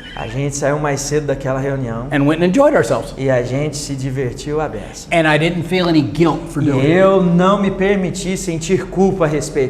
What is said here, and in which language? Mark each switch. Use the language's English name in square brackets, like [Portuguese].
[Portuguese] A gente saiu mais cedo daquela reunião [English] and went and enjoyed ourselves. [Portuguese] e a gente se divertiu à beça. [English] And I didn't feel any guilt for [Portuguese] E [English] doing it. [Portuguese] eu não me permiti sentir culpa a respeito